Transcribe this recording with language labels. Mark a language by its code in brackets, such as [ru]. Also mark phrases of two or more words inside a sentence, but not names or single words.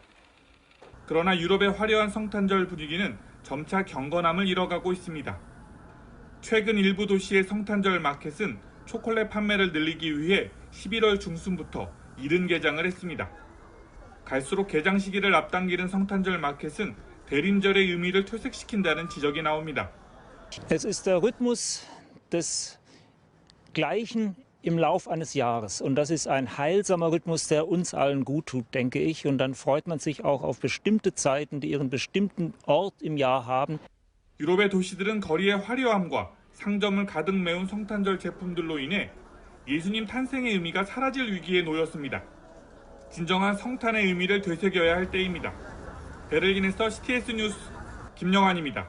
[ko] 그러나 유럽의 화려한 성탄절 분위기는 점차 경건함을 잃어가고 있습니다. 최근 일부 도시의 성탄절 마켓은 초콜릿 판매를 늘리기 위해 11월 중순부터 이른 개장을 했습니다. 갈수록 개장 시기를 앞당기는 성탄절 마켓은 대림절의 의미를 퇴색시킨다는 지적이 나옵니다. [de] Es ist der Rhythmus des Gleichen im Lauf eines Jahres. Und das ist ein heilsamer Rhythmus, der uns allen gut tut, denke ich. Und dann freut man sich auch auf bestimmte Zeiten, die ihren bestimmten Ort im Jahr haben. [ko] 유럽의 도시들은 거리의 화려함과 상점을 가득 메운 성탄절 제품들로 인해 예수님 탄생의 의미가 사라질 위기에 놓였습니다. 진정한 성탄의 의미를 되새겨야 할 때입니다. 베를린에서 CTS 뉴스 김영환입니다.